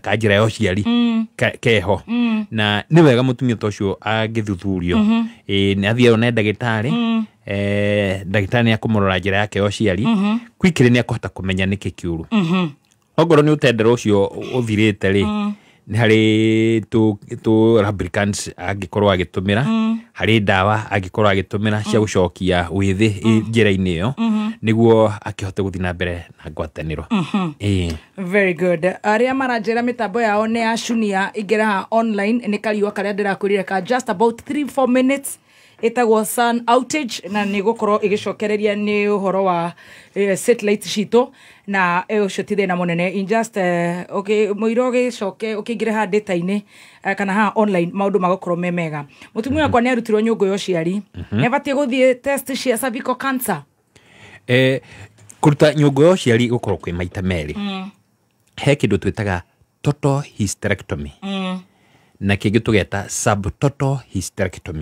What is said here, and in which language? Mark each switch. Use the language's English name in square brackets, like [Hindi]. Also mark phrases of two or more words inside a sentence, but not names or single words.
[Kikuyu] ka njĩra ya ũciari keho na nĩ wega mũtumia ta ũcio angĩthuthurio nĩ athiĩ one ndagĩtarĩ ndagĩtarĩ nĩ akũmũrora njĩra yake ya ũciari kwikĩrĩ nĩ akũhota kũmenya nĩkĩ kĩũru ongorwo nĩ ũtendero ũcio ũthirĩte rĩ nĩ harĩ tũ lubricants angĩkorwo agĩtũmĩra harĩ ndawa angĩkorwo agĩtũmĩra cia gũcokia wĩthĩ njĩra-inĩ ĩyo nĩguo akĩhote gũthiĩ na mbere na ngwatanĩro. [English] Very good. [Kikuyu] Arĩa maranjĩra mĩtambo yao nĩ yacunia ingĩra online nĩ kariũa karĩa ndĩrakwĩrire ka [English] just about 3-4 minutes [Kikuyu] ĩtagwo [English] sun outage [Kikuyu] na nĩ gũkorwo ĩgĩcokereria nĩ ũhoro wa satellite citũ na ũcio ti thĩna mũnene [English] in just [Kikuyu] mũiro ũgĩcoke ũkĩingĩre ha data-inĩ kana ha online maũndũ magũkorwo me mega. Mũtumia wakwa nĩ arutirwo nyũngũ ya ũciari nĩ abatiĩ gũthiĩ test cia [English] cervical cancer. [Kikuyu] Kũruta nyũngũ ya ũciari gũkorwo kwĩ maita merĩ. He kĩndũ twĩtaga [English] total hysterectomy [Kikuyu] na kĩngĩ tũgeta [English] subtotal hysterectomy.